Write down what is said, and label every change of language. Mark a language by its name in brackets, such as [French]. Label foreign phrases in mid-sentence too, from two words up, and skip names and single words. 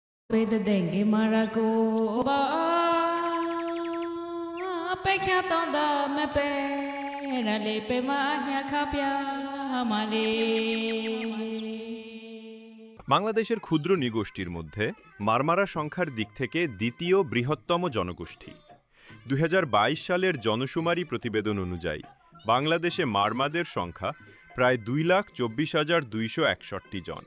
[Bangla] Peda dengue maraco ba pe kya tonda me pe na le pe ma nya khapya male বাংলাদেশের ক্ষুদ্র নৃগোষ্ঠীর মধ্যে মারমারা সংখ্যার দিক থেকে দ্বিতীয় বৃহত্তম জনগোষ্ঠী। 2022 সালের জনশুমারি প্রতিবেদন অনুযায়ী বাংলাদেশে মারমাদের সংখ্যা প্রায় 2,24,261 জন।